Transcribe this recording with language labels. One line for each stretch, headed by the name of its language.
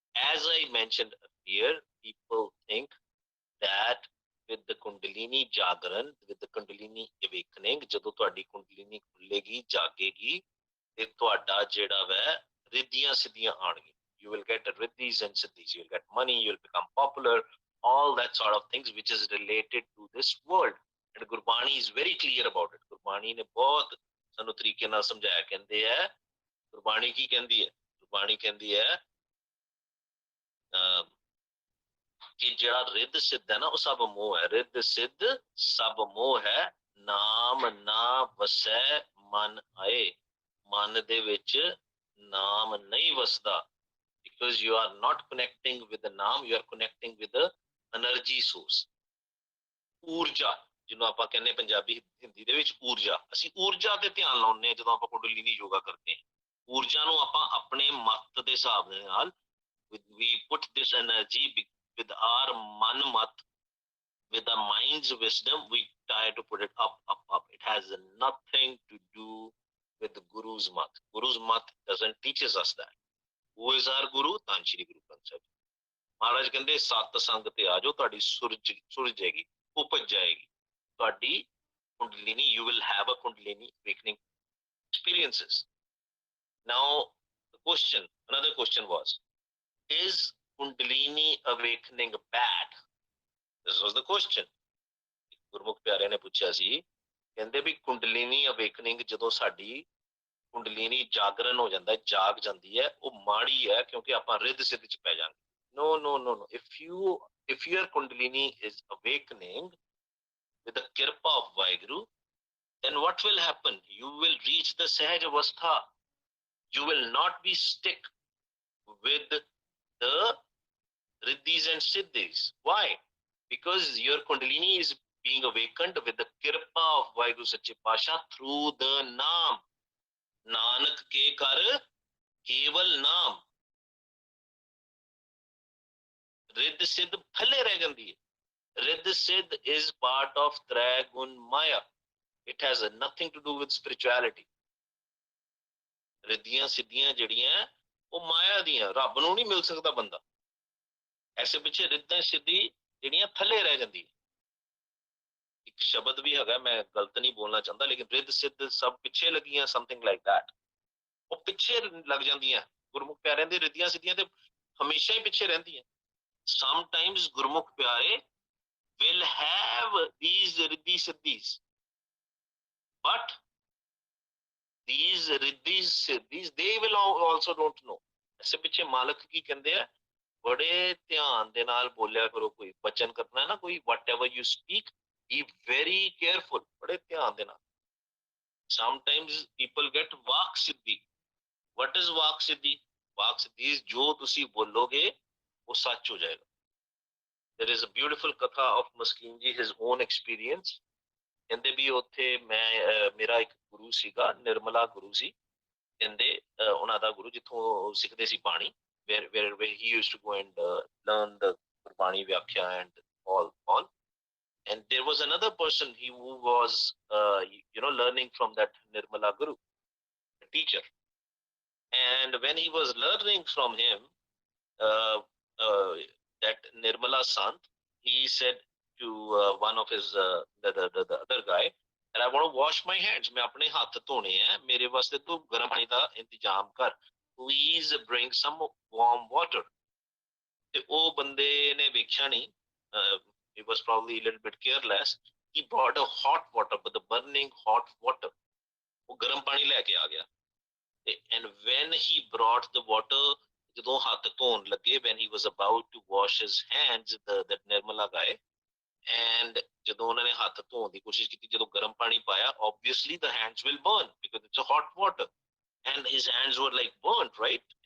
English: As I mentioned earlier, people think that with the Kundalini Jagran, with the Kundalini awakening,
Punjabi: ਜਦੋਂ ਤੁਹਾਡੀ ਕੁੰਡਲਿਨੀ ਖੁੱਲੇਗੀ, ਜਾਗੇਗੀ, ਤੇ ਤੁਹਾਡਾ ਜਿਹੜਾ ਵੈ ਰਿੱਧੀਆਂ ਸਿੱਧੀਆਂ ਆਣਗੀਆਂ.
English: You will get riddhis and siddhis. You will get money. You will become popular. All that sort of things which is related to this world. And Gurbani is very clear about it.
Punjabi: Gurbani ਨੇ ਬਹੁਤ ਸਾਨੂੰ ਤਰੀਕੇ ਨਾਲ ਸਮਝਾਇਆ। ਕਹਿੰਦੇ ਹੈ, ਗੁਰਬਾਣੀ ਕੀ ਕਹਿੰਦੀ ਹੈ? ਗੁਰਬਾਣੀ ਕਹਿੰਦੀ ਹੈ ਕਿ ਜਿਹੜਾ ਰਿੱਧ ਸਿੱਧ ਹੈ ਨਾ, ਉਹ ਸਭ ਮੋਹ ਹੈ। ਰਿੱਧ ਸਿੱਧ ਸਭ ਮੋਹ ਹੈ, ਨਾਮ ਨਾ ਵਸੈ ਮਨ ਆਏ। ਮਨ ਦੇ ਵਿੱਚ ਨਾਮ ਨਹੀਂ ਵਸਦਾ,
English: because you are not connecting with the naam, you are connecting with the energy source.
Punjabi: ਊਰਜਾ ਜਿਹਨੂੰ ਆਪਾਂ ਕਹਿੰਦੇ ਪੰਜਾਬੀ ਹਿੰਦੀ ਦੇ ਵਿੱਚ ਊਰਜਾ। ਅਸੀਂ ਊਰਜਾ ਤੇ ਧਿਆਨ ਲਾਉਂਦੇ ਹਾਂ ਜਦੋਂ ਆਪਾਂ ਕੁੰਡਲਿਨੀ ਯੋਗਾ ਕਰਦੇ ਹਾਂ। ਊਰਜਾ ਨੂੰ ਆਪਾਂ ਆਪਣੇ ਮਤ ਦੇ ਹਿਸਾਬ ਦੇ ਨਾਲ,
English: we put this energy with our man mat, with the mind's wisdom, we try to put it up, up, up. It has nothing to do with the Guru's mat. Guru's mat doesn't teaches us that. Who is our Guru? Tan Shri Guru Granth Sahib.
Punjabi: ਮਹਾਰਾਜ ਕਹਿੰਦੇ ਸਤ ਸੰਗ ਤੇ ਆ ਜਾਓ ਤੁਹਾਡੀ ਸੁਰਜ ਜਾਏਗੀ ਉਪਜ ਜਾਏਗੀ ਤੁਹਾਡੀ ਕੁੰਡਲਿਨੀ
English: you will have a kundalini awakening experiences. Now the question, another question was, is kundalini awakening bad? This was the question.
Punjabi: ਗੁਰਮੁਖ ਪਿਆਰਿਆਂ ਨੇ ਪੁੱਛਿਆ ਸੀ ਕਹਿੰਦੇ ਵੀ ਕੁੰਡਲਿਨੀ ਅਵੇਕਨਿੰਗ ਜਦੋਂ ਸਾਡੀ ਕੁੰਡਲਿਨੀ ਜਾਗਰਣ ਹੋ ਜਾਂਦਾ ਜਾਗ ਜਾਂਦੀ ਹੈ ਉਹ ਮਾੜੀ ਹੈ ਕਿਉਂਕਿ ਆਪਾਂ ਰਿੱਧ ਸਿੱਧ ਚ ਪੈ ਜਾਵਾਂਗੇ.
English: No, no, no, no. If your Kundalini is awakening with the kirpa of Vaheguru, then what will happen? You will reach the Sahaj Avastha. You will not be stuck with the Riddhis and Siddhis. Why? Because your Kundalini is being awakened with the kirpa of Vaheguru Sache Pasha through the Naam.
Punjabi: Nanak ke kar keval Naam. Riddh Siddh thale reh jandi hai.
English: Riddh Siddh is part of Trai Gun Maya. It has nothing to do with spirituality.
Punjabi: ਰਿੱਧੀਆਂ ਸਿੱਧੀਆਂ ਜਿਹੜੀਆਂ ਉਹ ਮਾਇਆ ਦੀਆਂ ਰੱਬ ਨੂੰ ਨਹੀਂ ਮਿਲ ਸਕਦਾ ਬੰਦਾ ਐਸੇ ਪਿੱਛੇ ਰਿੱਧਾਂ ਸਿੱਧੀ ਜਿਹੜੀਆਂ ਥੱਲੇ ਰਹਿ ਜਾਂਦੀ ਇੱਕ ਸ਼ਬਦ ਵੀ ਹੈਗਾ ਮੈਂ ਗਲਤ ਨਹੀਂ ਬੋਲਣਾ ਚਾਹੁੰਦਾ ਲੇਕਿਨ ਰਿੱਧ ਸਿੱਧ ਸਭ ਪਿੱਛੇ ਲੱਗੀਆਂ
English: something like that
Punjabi: ਉਹ ਪਿੱਛੇ ਲੱਗ ਜਾਂਦੀਆਂ ਗੁਰਮੁਖ ਪਿਆਰਿਆਂ ਦੇ ਰਿੱਧੀਆਂ ਸਿੱਧੀਆਂ ਤੇ ਹਮੇਸ਼ਾ ਹੀ ਪਿੱਛੇ ਰਹਿੰਦੀਆਂ.
English: Sometimes Gurmukh Pyare will have these Riddhi Siddhis, but these Riddhis Siddhis they will also don't know.
Hindi: ऐसे पीछे मालक की कहते हैं बड़े ध्यान दे नाल बोलिया करो कोई वचन करना है ना कोई
English: whatever you speak be very careful
Hindi: बड़े ध्यान देना.
English: Sometimes people get vak siddhi. What is vak siddhi?
Hindi: Walk Siddhi is जो तुसी बोलोगे वो सच हो जाएगा.
English: There is a beautiful katha of Maskin ji, his own experience.
Punjabi: ਕਹਿੰਦੇ ਵੀ ਉੱਥੇ ਮੈਂ ਮੇਰਾ ਇੱਕ ਗੁਰੂ ਸੀਗਾ ਨਿਰਮਲਾ ਗੁਰੂ ਸੀ ਕਹਿੰਦੇ ਉਹਨਾਂ ਦਾ ਗੁਰੂ ਜਿੱਥੋਂ ਸਿੱਖਦੇ ਸੀ ਬਾਣੀ
English: where he used to go and learn the Gurbani Vyakhya and all. And there was another person who was learning from that Nirmala Guru, the teacher. And when he was learning from him, that Nirmala Sant, he said to one of his the other guy, and I want to wash my hands.
Hindi: मैं अपने हाथ धोने हैं मेरे वास्ते तू गर्म पानी का इंतजाम कर.
English: Please bring some warm water.
Hindi: ते ओ बंदे ने वेख्या नहीं.
English: He was probably a little bit careless. He brought a hot water, but the burning hot water.
Hindi: वो गर्म पानी लेके आ गया.
English: And when he brought the water,
Punjabi: ਜਦੋਂ ਹੱਥ ਧੋਣ ਲੱਗੇ
English: when he was about to wash his hands, that Nirmala guy, and
Punjabi: ਜਦੋਂ ਉਹਨਾਂ ਨੇ ਹੱਥ ਧੋਣ ਦੀ ਕੋਸ਼ਿਸ਼ ਕੀਤੀ ਜਦੋਂ ਗਰਮ ਪਾਣੀ ਪਾਇਆ
English: obviously the hands will burn because it's a hot water and his hands were like burnt, right?